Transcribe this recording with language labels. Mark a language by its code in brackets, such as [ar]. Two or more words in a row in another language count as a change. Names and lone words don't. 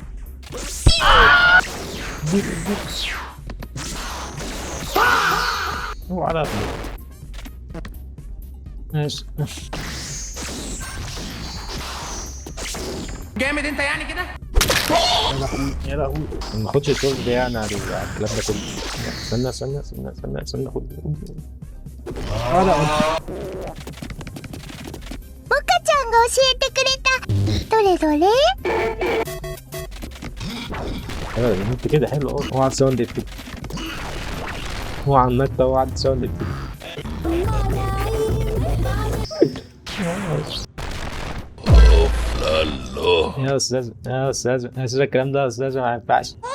[ar] هو على ماشي. جامد انت يعني كده. يا لهوي يا لهوي. ما ناخدش الشغل ده يعني على الكلام ده كله. استنى خد. لا [ja] モカちゃんが教えてくれた。どれどれ？ [ar] انت كده حلو اهو. اوعى تساوند كده. اوعى النكته، اوعى تساوند كده. يا استاذ الكلام ده يا استاذ ما ينفعش.